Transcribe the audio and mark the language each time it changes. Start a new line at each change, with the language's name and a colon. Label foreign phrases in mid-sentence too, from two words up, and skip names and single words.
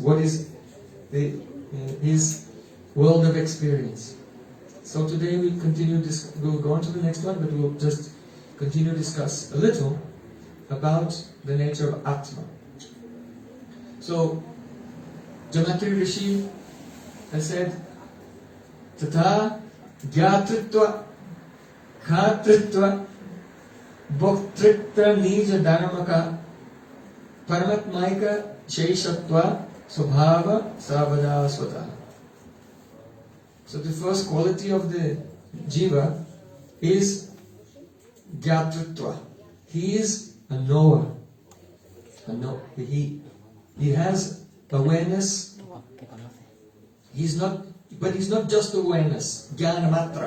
English: What is his world of experience. So today we'll continue this. We'll go on to the next one, but we'll just continue to discuss a little about the nature of Atma. So Jamatri Rishi has said,
Sanskrit: तत ज्ञातृत्व कर्तृत्व भोक्तृत्व निज धर्मक परमात्मैक शेषत्व स्वभाव सर्वदा स्वतः.
English: So the first quality of the Jiva is Gyatritva. He is a knower. He has awareness. He's not just awareness,
Sanskrit: ज्ञान मात्र.